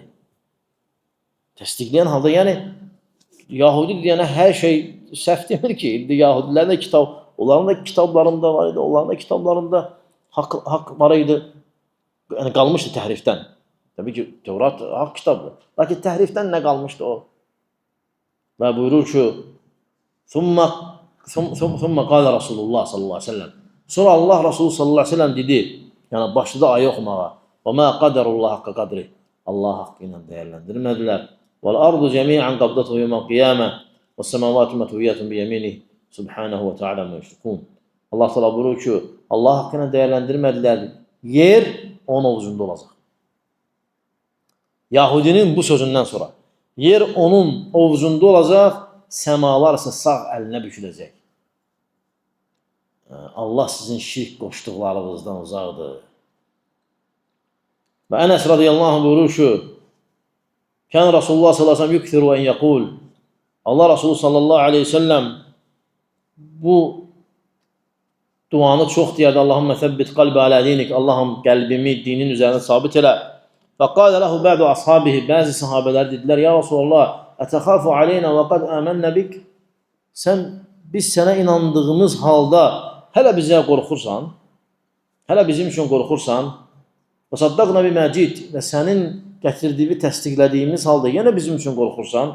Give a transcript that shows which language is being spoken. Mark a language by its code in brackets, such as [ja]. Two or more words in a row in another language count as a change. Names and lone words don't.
[az] Təsdiqləyən halda, yəni Yahudi deyənə hər şey səhv demir ki, Yahudilərin də onların da kitablarında var idi, onların da kitablarında haqq var idi. Yəni qalmışdı təhrifdən. Təbii ki, Tevrat haqq kitabdır. Lakin təhrifdən nə qalmışdı o? Və buyurur ki, [ar] ثُمَّ قَالَ رَسُولُ اللّٰهِ صلى الله عليه وسلم. [az] Sonra Allah Resulü [ar] صلى الله عليه وسلم [az] dedi, yəni başladı ayı oxumağa. [ar] وَمَا قَدَرُ اللّٰهَ حَقَّ قَدْرِ. [az] Allah haqqı ilə dəyərləndirmədilər. [ar] وَالْأَرْضُ جَمِيعًا قَبْضَتُهُ يَوْمَ الْقِيَامَةِ وَالسَّمَاوَاتُ مَطْوِيَّةٌ بِيَمِينِهِ سُبْحَانَهُ وَتَعَالَى مَا يُشْرِكُونَ. [az] Allah Teala buyurur ki, Allah haqqı ilə dəyərləndirmədilər. Yer onun ovucunda olacaq. Yahudinin bu sözündən sonra yer onun ovucunda olacaq, səmalar isə sağ əlinə büküləcək. Allah sizin şirk qoşduqlarınızdan uzaqdır. [ar] Və Ənəs رضي الله عنه [az] buyurur ki, [ar] كان رسول الله صلى الله عليه وسلم يكثر أن يقول. [az] Allah Resulü [ar] صلى الله عليه وسلم [az] bu duanı çox deyərdi. [ar] اللهم ثبت قلبي على دينك. [az] Allahım qəlbimi dinin üzərində sabit elə. [ar] وقال له بعض أصحابه. [az] Bəzi sahabələr dedilər, [ar] يا رسول الله أتخاف علينا وقد آمنا بك. [az] Biz sənə inandığımız halda hələ bizə qorxursan, hələ bizim üçün qorxursan, və [ar] صدقنا بما جئت [az] və sənin gətirdiyi, təsdiqlədiyimiz halda yenə bizim üçün qorxursan.